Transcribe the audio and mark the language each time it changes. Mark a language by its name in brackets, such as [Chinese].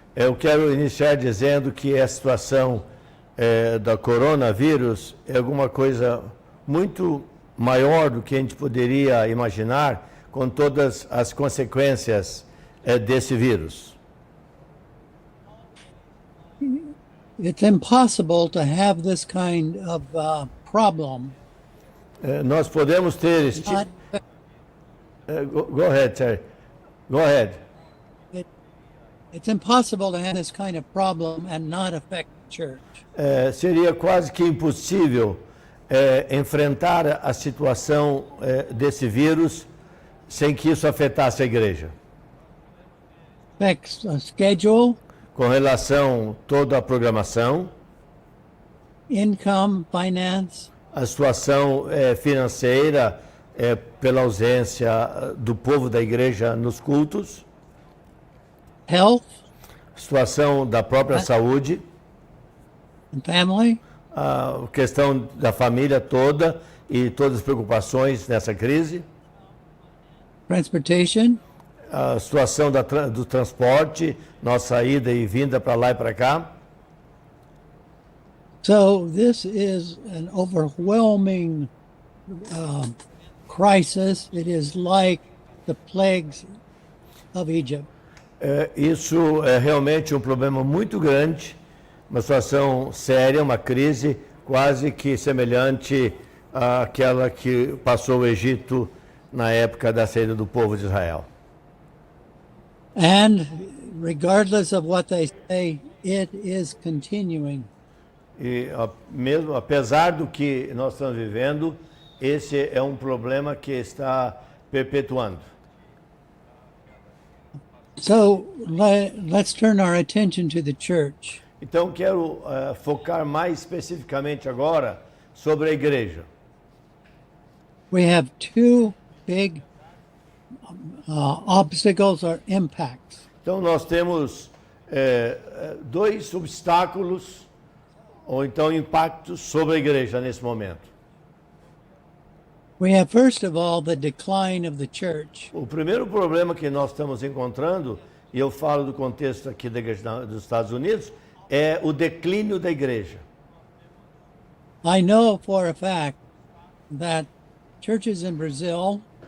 [Portuguese] Eu quero iniciar dizendo que a situação da coronavírus é alguma coisa muito maior do que a gente poderia imaginar, com todas as consequências desse vírus. [English] It's impossible to have this kind of problem. [Portuguese] Nós podemos ter este... [English] Go ahead, Terry. Go ahead. It's impossible to have this kind of problem and not affect the church. [Portuguese] Seria quase que impossível enfrentar a situação desse vírus sem que isso afetasse a igreja. [English] affects schedule, [Portuguese] com relação a toda a programação, [English] income, finance, [Portuguese] a situação financeira pela ausência do povo da igreja nos cultos, [English] health, [Portuguese] situação da própria saúde, [English] and family, [Portuguese] a questão da família toda e todas as preocupações nessa crise, [English] transportation, [Portuguese] a situação do transporte, nossa ida e vinda para lá e para cá. [English] So this is an overwhelming crisis. It is like the plagues of Egypt. [Portuguese] Isso é realmente um problema muito grande, uma situação séria, uma crise quase que semelhante àquela que passou o Egito na época da saída do povo de Israel. [English] And regardless of what they say, it is continuing. [Portuguese] E mesmo apesar do que nós estamos vivendo, esse é um problema que está perpetuando. [English] So let's turn our attention to the church. [Portuguese] Então quero focar mais especificamente agora sobre a igreja. [English] We have two big obstacles or impacts. [Portuguese] Então nós temos dois obstáculos ou então impactos sobre a igreja nesse momento. [English] We have, first of all, the decline of the church. [Portuguese] O primeiro problema que nós estamos encontrando, e eu falo do contexto aqui da igreja dos Estados Unidos, é o declínio da igreja. [English] I know for a fact that churches in Brazil